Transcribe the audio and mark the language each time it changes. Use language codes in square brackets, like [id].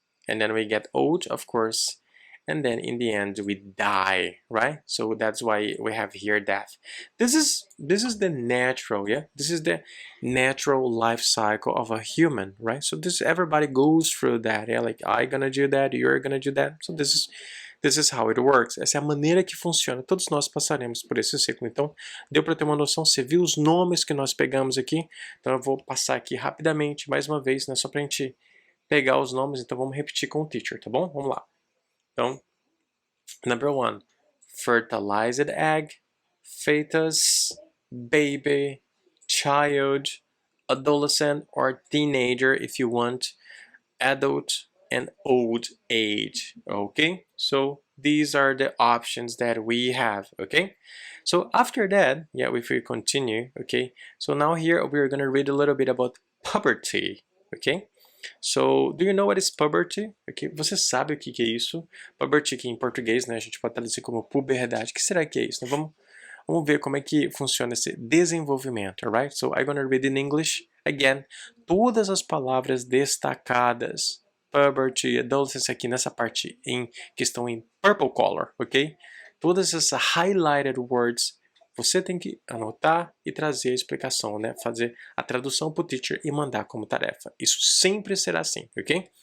[en] And then we get old, of course. And then in the end we die, right? So that's why we have here death. This is the natural, yeah, this is the natural life cycle of a human, right? So this, everybody goes through that, yeah, like I'm gonna do that, you're gonna do that. So this is how it works. [pt] Essa é a maneira que funciona. Todos nós passaremos por esse ciclo. Então, deu para ter uma noção? Você viu os nomes que nós pegamos aqui? Então eu vou passar aqui rapidamente mais uma vez, né, só pra gente pegar os nomes. Então vamos repetir com o teacher, tá bom? Vamos lá. Então, [en] number 1, fertilized egg, fetus, baby, child, adolescent or teenager if you want, adult, and old age. Okay, so these are the options that we have. Okay, so after that, yeah, if we continue, okay, so now here we're gonna read a little bit about puberty. Okay, so, do you know what is puberty? [pt] Okay. Você sabe o que é isso? Puberty, que em português, né, a gente pode traduzir como puberdade. O que será que é isso? Então, vamos ver como é que funciona esse desenvolvimento, alright? [en] So, I'm gonna read in English again. [pt] Todas as palavras destacadas, puberty, adolescence, aqui nessa parte que estão em [en] purple color, [pt] ok? Todas essas [en] highlighted words, [pt] você tem que anotar e trazer a explicação, né? Fazer a tradução para o teacher e mandar como tarefa. Isso sempre será assim, ok?